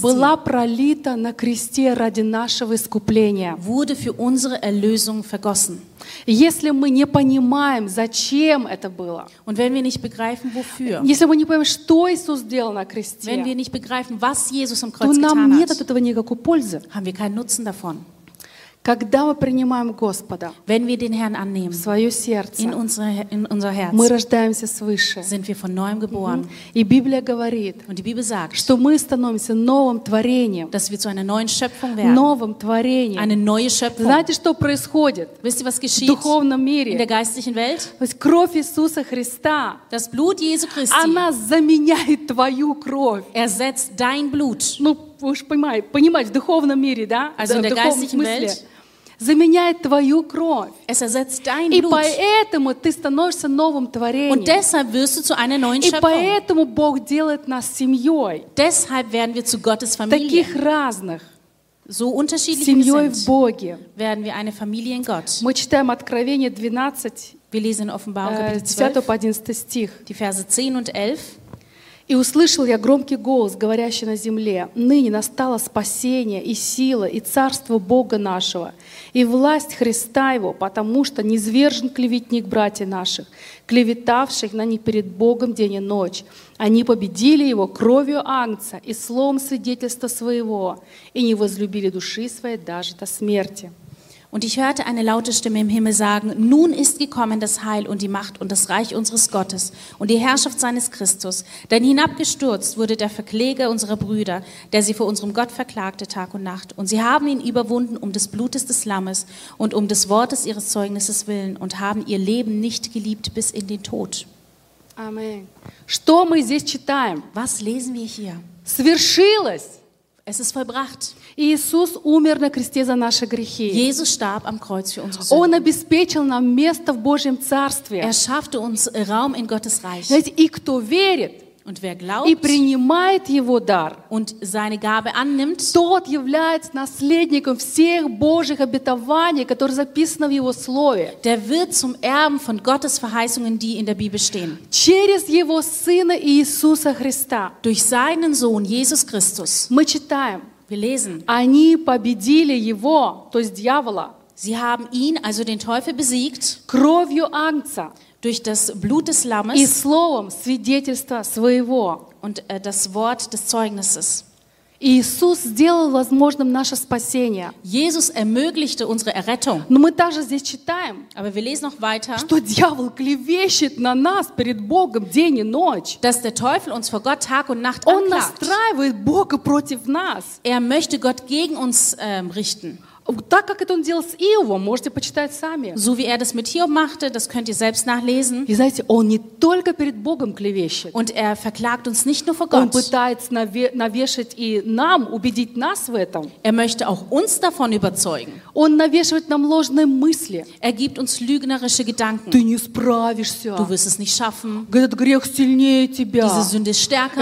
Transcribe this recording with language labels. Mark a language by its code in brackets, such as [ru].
[ru] Была пролита на кресте ради нашего искупления. [de] Wurde für unsere Erlösung vergossen. [ru] Если мы не понимаем, зачем это было, [de] Und wenn wir nicht begreifen, wofür, [ru] если мы не понимаем, что Иисус сделал на кресте, [de] wenn wir nicht begreifen, was Jesus am Kreuz [ru] то нам [de] getan [ru] нет [de] hat, [ru] от этого никакой пользы. [de] Haben wir keinen Nutzen davon. [ru] Когда мы принимаем Господа [de] wenn wir den Herrn annehmen, [ru] в свое сердце, [de] in unser Herz, [ru] мы рождаемся свыше. [de] Sind wir von neuem geboren. [ru] Mm-hmm. И Библия говорит, [de] Und die Bibel sagt, [ru] что мы становимся новым творением. [de] Dass wir zu einer neuen Schöpfung werden. [ru] Новым творением. [de] Eine neue Schöpfung. [ru] Знаете, что происходит? [de] Wisst ihr, was geschieht? [ru] В духовном мире. [de] In der geistlichen Welt? [ru] То есть кровь Иисуса Христа, [de] das Blut Jesu Christi, [ru] она заменяет твою кровь. [de] Ersetzt dein Blut. [ru] Ну, вы же понимаете, в духовном мире, да? [de] Also in der geistlichen Welt. [ru] Заменяет твою кровь. [de] Es ersetzt dein Blut. [ru] И поэтому ты становишься новым творением. [de] Und deshalb wirst du zu einer neuen Schöpfung. [ru] И поэтому Бог делает нас семьей. [de] Deshalb werden wir zu Gottes Familie. [ru] Таких разных. [de] so unterschiedlich werden wir eine Familie in Gott. [ru] Мы читаем Откровение 12. [de] Wir lesen Offenbarung [ru] 12, стих. [de] Die Verse 10 und 11. [ru] «И услышал я громкий голос, говорящий на земле, ныне настало спасение и сила и царство Бога нашего, и власть Христа Его, потому что низвержен клеветник братьев наших, клеветавших на них перед Богом день и ночь. Они победили его кровью Агнца и словом свидетельства своего, и не возлюбили души своей даже до смерти». [de] Und ich hörte eine laute Stimme im Himmel sagen, nun ist gekommen das Heil und die Macht und das Reich unseres Gottes und die Herrschaft seines Christus. Denn hinabgestürzt wurde der Verkläger unserer Brüder, der sie vor unserem Gott verklagte Tag und Nacht. Und sie haben ihn überwunden um des Blutes des Lammes und um des Wortes ihres Zeugnisses willen und haben ihr Leben nicht geliebt bis in den Tod. [ru] Amen. Что мы здесь читаем? [de] Was lesen wir hier? [ru] Свершилось! [de] Es ist vollbracht. [ru] Иисус умер на кресте за наши грехи. [de] Jesus starb am Kreuz für unsere Sünden. [ru] Он обеспечил нам место в Божьем Царстве. [de] Er schaffte uns Raum in Gottes Reich. [ru] И кто верит [de] und wer glaubt, [ru] и принимает его дар, [de] und seine Gabe annimmt, [ru] тот является наследником всех Божьих обетований, которые записаны в его Слове. [de] Der wird zum Erben von Gottes Verheißungen, die in der Bibel stehen. [ru] Через его Сына Иисуса Христа. [de] Durch seinen Sohn, Jesus Christus. [ru] Мы читаем. [de] Wir lesen. [ru] Они победили его, то есть дьявола. [de] Sie haben ihn, also den Teufel, besiegt. [ru] Кровью Агнца. [de] Durch das Blut des Lammes [ru] и словом свидетельства своего [de] und das Wort des Zeugnisses. [ru] Иисус сделал возможным наше спасение. [de] Jesus ermöglichte unsere Errettung. [ru] Но мы также здесь читаем, [de] aber wir lesen noch weiter, [ru] что дьявол клевещет на нас перед Богом день и ночь. [de] Dass der Teufel uns vor Gott Tag und Nacht anklagt. [ru] Он настраивает Бога против нас. [de] Er möchte Gott gegen uns richten. [ru] Так как это он делал с Иовом, можете почитать сами. [de] So wie er das mit Hiob machte, das könnt ihr selbst nachlesen. [ru] И знаете, он не только перед Богом клевещет. [de] Und er verklagt uns nicht nur vor Gott. [ru] Он пытается навешать и нам, убедить нас в этом. [de] Er möchte auch uns davon überzeugen. [ru] Он навешивает нам ложные мысли. [de] Er gibt uns lügnerische Gedanken. [ru] Ты не справишься. [de] Du wirst es nicht schaffen. [ru] Этот грех сильнее тебя. [de] Diese Sünde ist stärker